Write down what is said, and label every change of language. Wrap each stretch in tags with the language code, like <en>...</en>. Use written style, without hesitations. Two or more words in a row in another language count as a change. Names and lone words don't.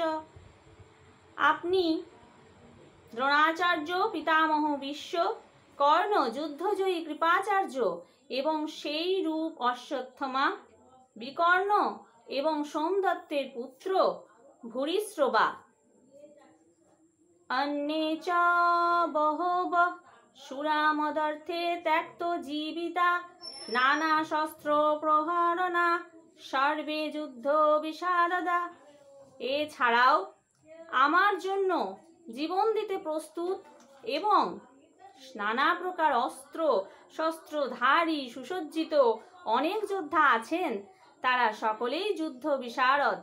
<bn>আপনি দ্রোণাচার্য, পিতামহ ভীষ্ম, কর্ণ, যুদ্ধজয়ী কৃপাচার্য এবং সেই রূপ অশ্বত্থামা, বিকর্ণ এবং সোমদত্তের পুত্র ভূরিশ্রবা।</bn> <sa>अन्ये च बहवः सुरामदर्थे त्यक्त जीविता नाना शस्त्र प्रहरणा सर्वे যুদ্ধ বিশারদা।</sa> <bn>এছাড়াও আমার জন্য জীবন দিতে প্রস্তুত এবং নানা প্রকার অস্ত্র শস্ত্রধারী সুসজ্জিত অনেক যোদ্ধা আছেন, তারা সকলেই যুদ্ধ বিশারদ।</bn>